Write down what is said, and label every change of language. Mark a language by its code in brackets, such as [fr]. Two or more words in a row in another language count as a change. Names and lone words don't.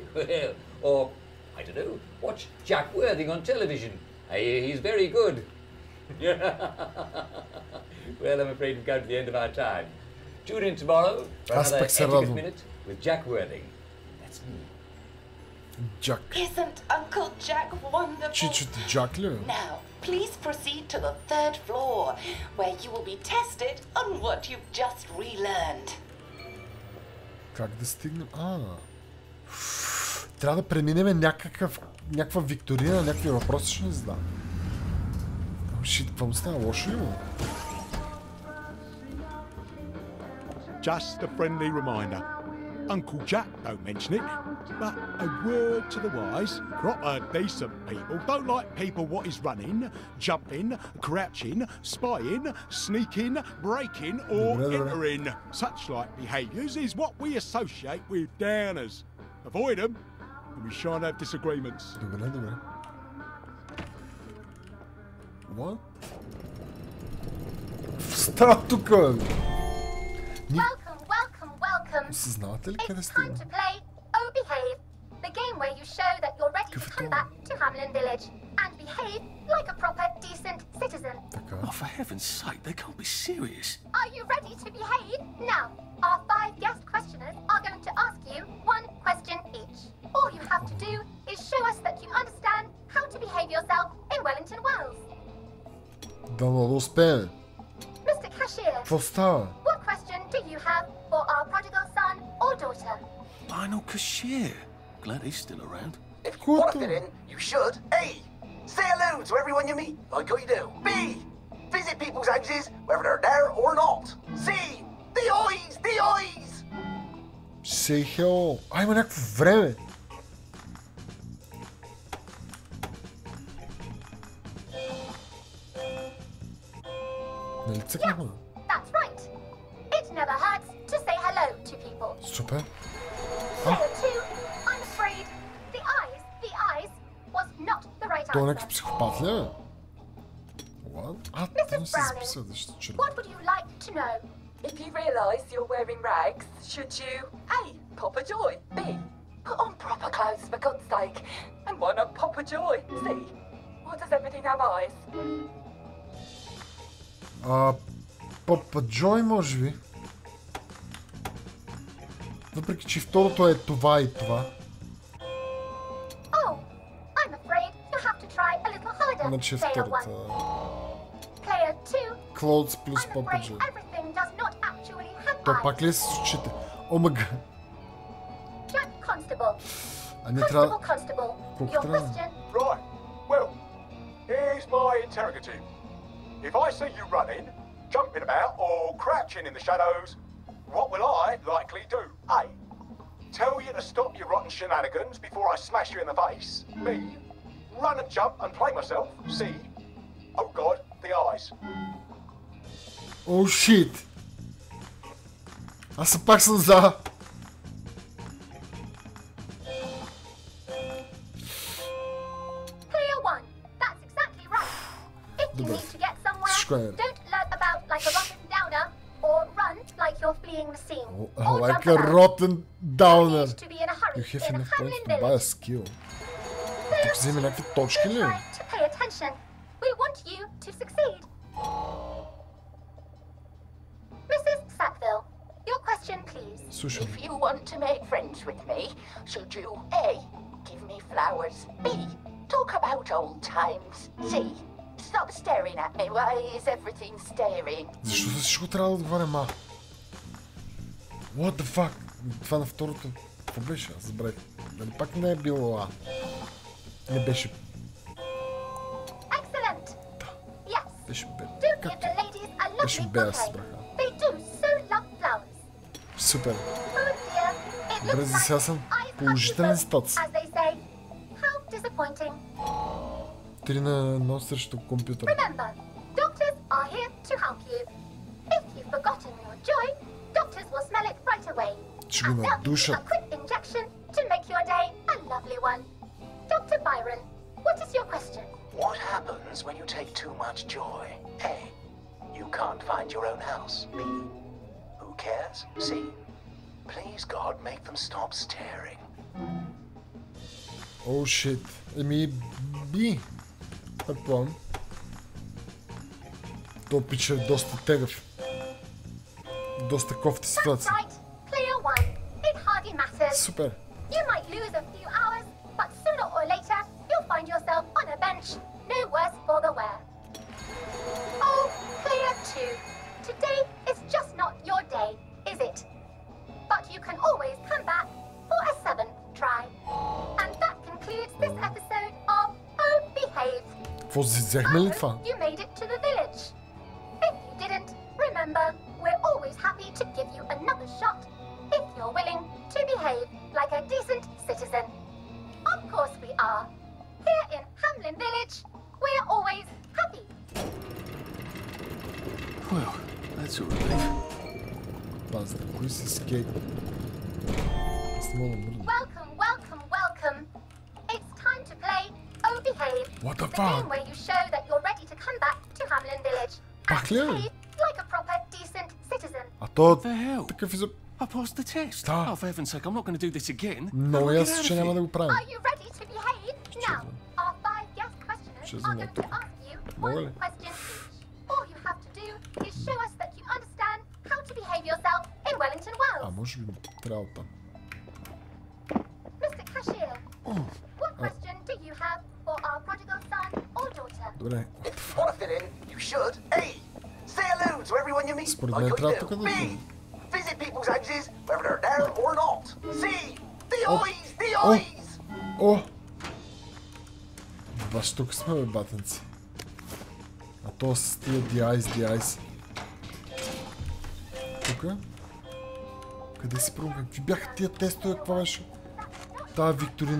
[en] Well, or, I don't know, watch Jack Worthing on television. I hear he's very good. Well, I'm afraid we've come to the end of our time. Tune in tomorrow for another Etiquette Minute with Jack Worthing. That's me. Jack. Isn't Uncle Jack wonderful? [bg] Чичото Джак ли? [en] Now, please proceed to the 3rd floor, where you will be tested on what you've just relearned. [bg] Как да стигнем? Трябва да преминем някаква викторина, някакви въпроси ще ни задам. Шит, какво му става? Лошо ли му? [en] Just a friendly reminder. Uncle Jack don't mention it. But a word to the wise, proper decent people don't like people what is running, jumping, crouching, spying, sneaking, breaking or entering. Such like behaviours is what we associate with downers. Avoid them and we shan't have disagreements. What? [bg] Става тук! Осъзнавате ли къде сте? [en] To play Oh Behave, the game where you show that you're ready to come back to Hamlin Village and behave like a proper, decent citizen. Oh, for heaven's sake, they can't be serious. Are you ready to behave? Now, our 5 guest questioners are going to ask you 1 question each. All you have to do is show us that you understand how to behave yourself in Wellington Wells. [bg] Дано да успеем. [en] Mr. Cashier, [bg] Какво става? [en] what question do you have for our prodigal son or daughter? Lionel Cashier. Glad he's still around. If you want to fit in, you should. A. Say hello to everyone you meet, like you do. B. Visit people's houses, whether they're there or not. C. The eyes! The eyes! Say hello. [bg] Има някакво време. Нали цъкнахме? [en] That's right. It never hurts to say hello to people. [bg] Супер. [en] Player 2, I'm afraid the eyes was not the right [bg] Той е [en] answer. [bg] някакъв психопат ли е? [en] What? Mrs. Browning, what would you like to know? If you realise you're wearing rags, should you A. Pop a joy? B. Put on proper clothes for God's sake? And why not pop a joy? C. Why does everything have eyes? Pop a Joy, [bg] може би. Въпреки, че второто е това и това. [en] Oh, I'm afraid you have to try a little harder. [bg] Значи [en] Player [bg] втората. [en] 1. Player 2. [bg] Clothes плюс [en] Pop a Joy. Everything does not actually have [bg] То [en] eyes. [bg] пак ли е с очите? Омага. [en] Jack Constable. [bg] А не трябва... [en] Constable. [bg] Колко [en] Your [bg] трябва? [en] question. Right, well, here's my interrogative. If I see you running, jumping about, or crouching in the shadows, what will I likely do? A. Tell you to stop your rotten shenanigans before I smash you in the face. B. Run and jump and play myself. C. Oh God, the eyes. Oh shit! [bg] Аз съм пак съм за... [en] Player 1. That's exactly right. If you need to get somewhere, don't lurk about like a rotten downer or run like you're fleeing the scene. Like a rotten downer. To be in a hurry You have in enough Hamlin points to buy a skill. [bg] Тук вземе някакви точки ли? [en] to pay attention. We want you to succeed. Mrs. Sackville, your question, please. If you want to make friends with me, should you A. Give me flowers? B. Talk about old times? C. Stop staring at me. Why is everything staring? [bg] Защо за всичко трябва да отговарям А? [en] What the fuck? [bg] Това на второто... Какво беше? Аз забравих. Дали пак не е било А? Не беше... [en] Excellent. Yes. [bg] Беше Б. [en] Do give the ladies a [bg] Беше [en] lovely [bg] Б, аз [en] bouquet. [bg] разбрах. [en] They do so love flowers. [bg] Супер. [en] Oh dear. It [bg] Добре, [en] looks [bg] за сега съм [en] like [bg] положителен статус. [en] as they say. How disappointing. [bg] 3 на 1 срещу компютъра. [en] Remember, doctors are here to help you. If you've forgotten your joy, doctors will smell it right away. [bg] Ще го [en] A [bg] надушат. [en] quick injection to make your day a lovely one. Dr. Byron, what is your question? What happens when you take too much joy? A. You can't find your own house. B. Who cares? C. Please God, make them stop staring. Oh shit. [bg] Еми, Би. Предполагам. То пича е доста тегъв. Доста кофти ситуация. [en] Right, player 1. It hardly matters. Ssuper. You might lose a few hours, but sooner or later, you'll find yourself on a bench, no worse for the wear. Oh, player 2. Today is just not your day, is it? But you can always come back for a 7th try. And that concludes this episode of Oh Behave. Какво взехме ли това? You made it to the village. If you didn't, remember, we're always happy to give you another shot if you're willing to are. Here in Hamlin Village, we're always happy. Well, that's a relief. [bg] Basta, кои си скейт? [en] Welcome, welcome, welcome. It's time to play Oh Behave. What the The fuck? game where you show that you're ready to come back to Hamlin Village. [bg] Пак ли? [en] Behave like a proper, decent citizen. [bg] А то такъв изо... [en] I passed the test. [bg] Да. [en] Oh, for heaven's sake, I'm not going to do this again. [bg] Много ясно, че няма да го правим. [en] Are you ready to behave? Now, our 5 guest questioners are going to ask you one question each. All you have to do is show us that you understand how to behave yourself in Wellington Wells. [bg] А може би трябва там. [en] Mr. Cashier, what question do you have for our prodigal son or daughter? [bg] Добре. [en] Want to fit in? You should. A. Say hello to everyone you meet. [bg] Според [en] Like [bg] мен [en] how [bg] трябва [en] you [bg] тук [en] do. [bg] да [en] B. [bg] идем. [en] Visit people's houses, whether they're there or not. C. The eyes, the [bg] О! [en] eyes. [bg] О! Баш тук сме, бе, батенци. А то с тия DIs. Тука? Къде си пробвам? Какви бяха тия тестове? Каква беше? Тая Викторина.